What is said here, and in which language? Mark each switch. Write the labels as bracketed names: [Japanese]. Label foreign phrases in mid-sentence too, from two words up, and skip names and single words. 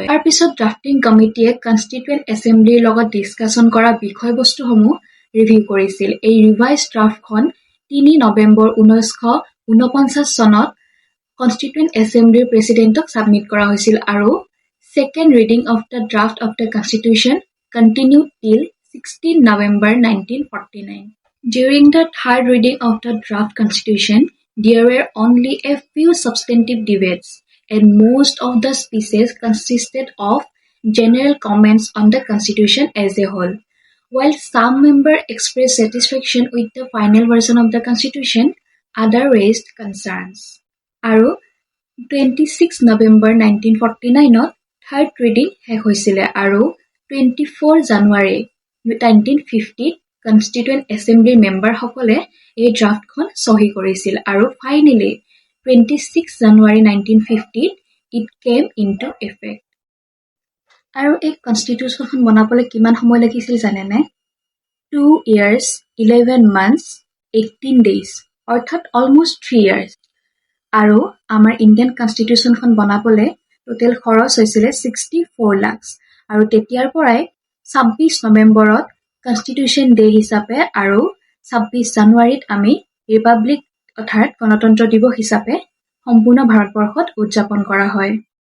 [Assamese] তাৰ পিছত ড্ৰাফটিং কমিটিয়ে কনষ্টিটিউয়েণ্ট এছেম্বলিৰ লগত ডিছকাশ্যন কৰা বিষয়বস্তুসমূহ ৰিভিউ কৰিছিল। এই ৰিভাইজ ড্ৰাফ্টখন 3 নৱেম্বৰ 1949 চনত কনষ্টিটিউয়েণ্ট এছেম্বলিৰ প্ৰেচিডেণ্টক ছাবমিট কৰা হৈছিল, আৰু [English] second reading of the draft of the constitution continued till 16 November 1949. During the third reading of the draft constitution, there were only a few substantive debates, and most of the speeches consisted of general comments on the constitution as a whole. While some members expressed satisfaction with the final version of the constitution, others raised concerns. [Assamese] আৰু 26 নৱেম্বৰ 1949ত থাৰ্ড ৰিডিং শেষ হৈছিলে, আৰু 24 জানুৱাৰী 1950 কনষ্টিটিউয়েণ্ট এছেম্বলিৰ মেম্বাৰসকলে এই ড্ৰাফ্টখন চহী কৰিছিল, আৰু ফাইনেলি 26 জানুৱাৰী 1950 [English] it came into effect. [Assamese] আৰু এই কনষ্টিটিউশ্যনখন বনাবলৈ কিমান সময় লাগিছিল জানেনে? [English] 2 years, 11 months, 18 days, [Assamese] অৰ্থাৎ [English] almost 3 years. [Assamese] আৰু আমাৰ ইণ্ডিয়ান কনষ্টিটিউশ্যনখন বনাবলৈ টোটেল খৰচ হৈছিলে 64 লাখ। আৰু তেতিয়াৰ পৰাই 26 নৱেম্বৰত কনষ্টিটিউশ্যন ডে হিচাপে আৰু 26 জানুৱাৰীত আমি ৰিপাব্লিক অৰ্থাৎ গণতন্ত্ৰ দিৱস হিচাপে সম্পূৰ্ণ ভাৰতবৰ্ষত উদযাপন কৰা হয়।